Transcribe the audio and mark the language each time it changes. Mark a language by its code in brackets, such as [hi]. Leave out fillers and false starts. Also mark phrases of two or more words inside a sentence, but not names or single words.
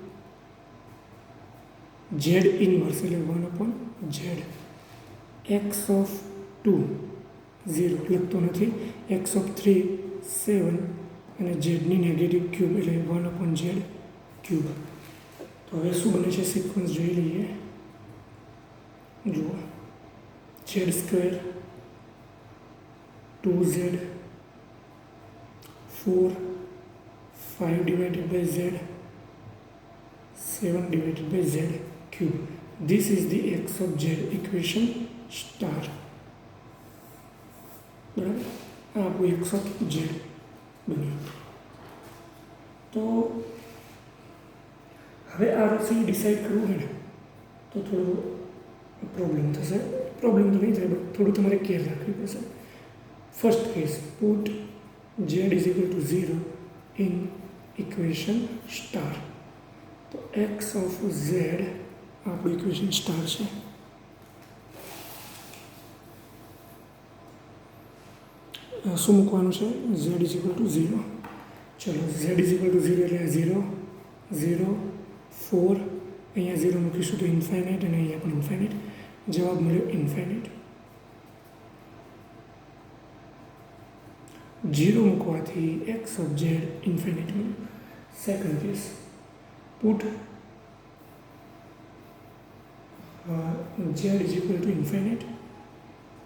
[en] z inverse [gu] એટલે 1/z, [en] x of [gu] 2 0 લખતો નથી, [en] x of [gu] 3 7 અને ઝેડની [en] negative cube [gu] એટલે 1/z ક્યુબ. તો હવે શું બને છે સિક્વન્સ જોઈ લઈએ. જુઓ, [en] z square [gu] 2z 4 5 [en] divided by z 7 divided by z cube. This is the x of z equation star. [gu] બરાબર. આ આપણું [en] x of z [gu] બન્યું. તો હવે આ રાશિ ડિસાઇડ કરવું હોય ને તો થોડું પ્રોબ્લેમ થશે. પ્રોબ્લેમ તો નહીં થાય બટ થોડું તમારે કેર રાખવી પડશે. [en] first case, put z is equal to 0 in equation star. [gu] તો [en] x of z [gu] આપણું [en] equation star [gu] છે. શું મૂકવાનું છે? [en] z is equal to 0. [gu] ચલો, [en] z is equal to 0 [gu] એટલે 0 0 4, અહીંયા 0 મૂકીશું તો ઇન્ફાઇનાઇટ અને અહીંયા પણ ઇન્ફાઇનાઇટ. જવાબ મળ્યો ઇન્ફાઇનાઇટ. 0 મૂકવાથી [en] x of z [gu] ઇન્ફાઇનાઇટ મળ્યું. [en] second case, put z is equal to infinite